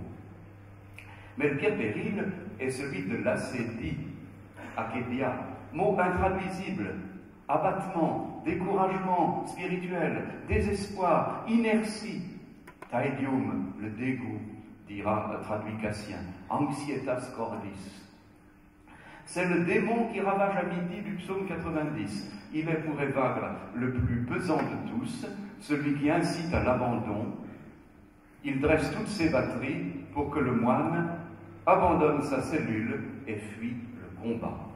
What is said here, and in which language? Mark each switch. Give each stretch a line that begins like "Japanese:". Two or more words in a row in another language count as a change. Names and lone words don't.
French: Mais le pire péril est celui de l'acédie, akédia, mot intraduisible, abattement, découragement spirituel, désespoir, inertie, taedium, le dégoût, dira traduit Cassien,
Latin: anxietas cordis.
French: C'est le démon qui ravage à midi du psaume 90. Il est pour Evagre le plus pesant de tous, celui qui incite à l'abandon. Il dresse toutes ses batteries pour que le moine abandonne sa cellule et fuit le combat.